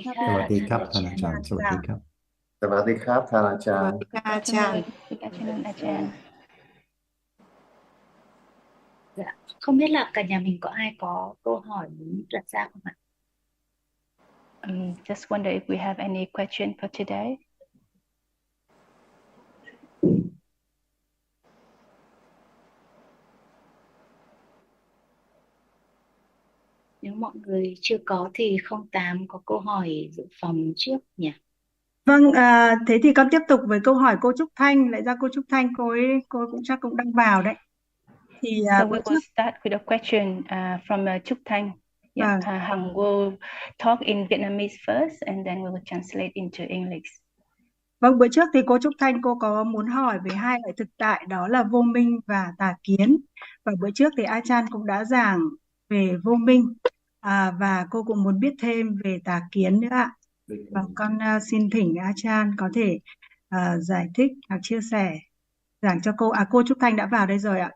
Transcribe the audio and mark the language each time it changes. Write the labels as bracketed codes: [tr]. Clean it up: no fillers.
[th] สวัสดีครับ ท่าน ท่าน จาร ร ย์ ย์ สวัสดีครับ สวัสดีครับท่านอาจารย์ [en] Good afternoon. Good afternoon, Achan. [vi] Dạ. Không biết là cả nhà mình có ai có câu hỏi muốn đặt ra không ạ? [en] Just wonder if we have any question for today. [vi] Nếu mọi người chưa có thì 08 có câu hỏi dự phòng trước nhỉ? Vâng, thế thì con tiếp tục với câu hỏi cô Trúc Thanh. Lại ra cô Trúc Thanh, cô ấy cũng chắc cũng đang vào đấy. Thì [en] So we will start with a question from Trúc Thanh. Yeah, Hằng will talk in Vietnamese first and then we will translate into English. [vi] Vâng, bữa trước thì cô Trúc Thanh cô có muốn hỏi về hai loại thực tại đó là vô minh và tà kiến. Và bữa trước thì Achan cũng đã giảng về vô minh và cô cũng muốn biết thêm về tà kiến nữa ạ. Và con xin thỉnh Achan có thể giải thích hoặc chia sẻ giảng cho cô Trúc Thanh đã vào đây rồi ạ.